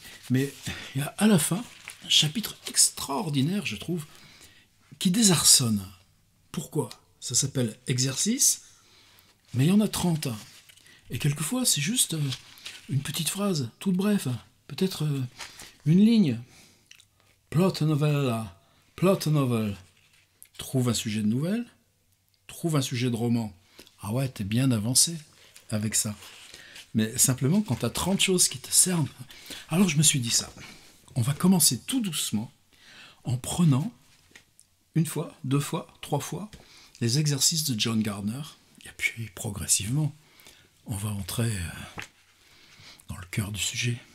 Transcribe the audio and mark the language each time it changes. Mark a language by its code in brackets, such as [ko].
[fr] Mais il y a à la fin un chapitre extraordinaire, je trouve, qui désarçonne. Pourquoi ? Ça s'appelle exercice, mais il y en a 30. Et quelquefois, c'est juste une petite phrase, toute bref, peut-être une ligne. [en] Plot a novella, plot a novel. [fr] Trouve un sujet de nouvelle, trouve un sujet de roman. Ah ouais, t'es bien avancé avec ça. Mais simplement, quand t'as 30 choses qui te cernent, alors je me suis dit ça. On va commencer tout doucement en prenant une fois, 2 fois, 3 fois les exercices de John Gardner, et puis progressivement, on va entrer dans le cœur du sujet.